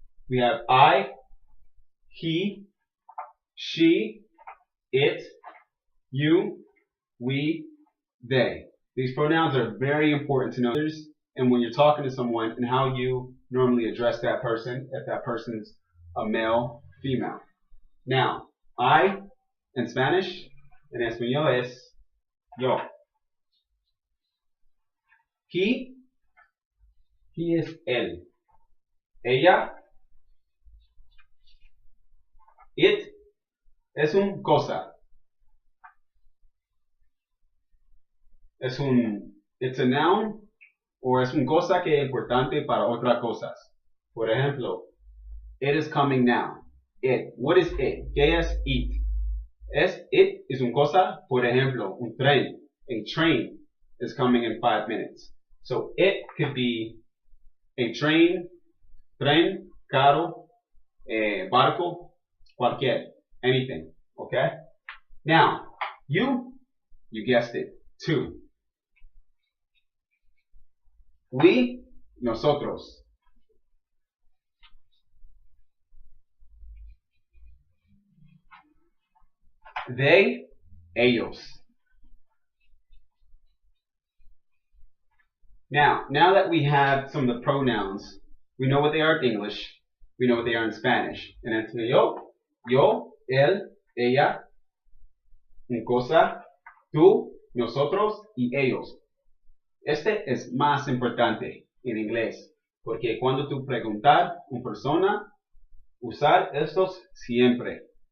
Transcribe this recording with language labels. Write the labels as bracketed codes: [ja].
[en] We have I, he, she, it, you, we, they. These pronouns are very important to know, and when you're talking to someone and how you normally address that person, if that person is a male, female. Now, I in Spanish, [es] en español es yo. [en] He is [es] él. Ella, it es un cosa. [en] It's a noun or [es] es un cosa que es importante para otras cosas. Por ejemplo, [en] it is coming now. It. What is it? [es] ¿Qué es [en] it? It is [es] un cosa, por ejemplo, un tren. [en] A train is coming in 5 minutes. So it could be a train, tren, carro, barco, cualquier, anything. Okay? Now, you guessed it, two. We, nosotros. They, ellos. Now that we have some of the pronouns, we know what they are in English, we know what they are in Spanish. And it's [es] yo, él, ella, un cosa, tú, nosotros y ellos. Este es más importante en inglés, porque cuando tú preguntar a una persona, usar estos siempre.